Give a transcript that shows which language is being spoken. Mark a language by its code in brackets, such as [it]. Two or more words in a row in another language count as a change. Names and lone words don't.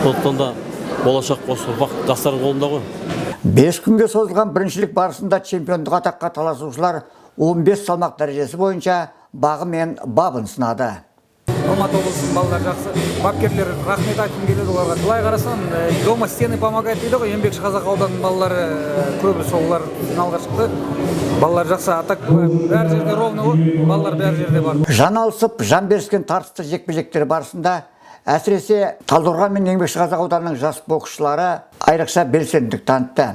[kk] Сондықтан да болашақ осы ұрпақ жастардың қолында ғой. 5 күнге созылған біріншілік барысында чемпиондық атаққа таласушылар 15 салмақ дәрежесі бойынша бағы мен бабын сынады. Алматы облысының балалары жақсы, бапкерлер рахмет айтқым келеді оларға. Былай қарасам, [ru] дома стены помогает [kk] дейді ғой, Еңбекші Қазақ ауданының балалары көбі солар финалға шықты. Балалар жақсы, атак бәр жерде ровно ғой, балалар бәр жерде бар. Жан алысып, жан беріскен тартысты жекпе-жектер барысында әсіресе Талдықорған мен Еңбекші Қазақ ауданының жас боксшылары айрықша белсенділік танытты.